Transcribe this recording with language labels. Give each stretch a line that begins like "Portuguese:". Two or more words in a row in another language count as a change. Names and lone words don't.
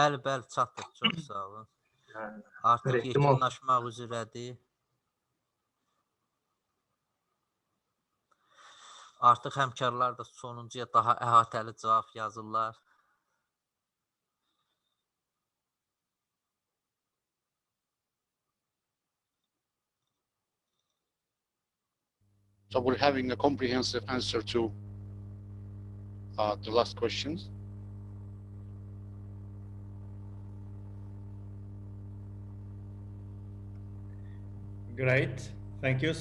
Azerbaijani: Bəli, bəli, çatır. Çox sağ olun. Yəni, Artıq bir ehtimal. yekunlaşmaq üzrədir. Artıq həmkarlar da sonuncuya daha əhatəli cavab yazırlar.
English: So we're having a comprehensive answer to the last questions. Great, thank you.